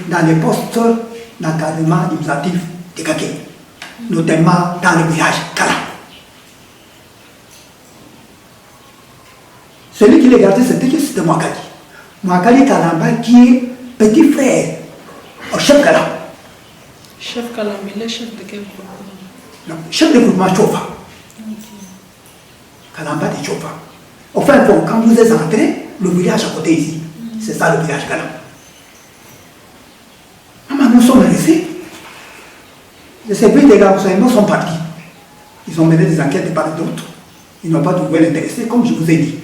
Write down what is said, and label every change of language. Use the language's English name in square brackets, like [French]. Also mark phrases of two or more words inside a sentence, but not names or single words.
[French] dans les postes d'encadrement administratif de Kakeye, notamment dans le village Kala. Celui qui les gardait, c'était Mwakali. Mwakali Kalamba qui est petit frère au chef Kala. Chef Kalambi, le chef de quel groupe? Non, chef de groupement Chofa. Kalamba de Chofa. Enfin, bon, quand vous êtes entré, le village à côté ici, c'est ça le village Kala. Maman, nous sommes restés. Les services des renseignements sont partis. Ils ont mené des enquêtes de part et d'autre. Ils n'ont pas trouvé l'intéressé, comme je vous ai dit.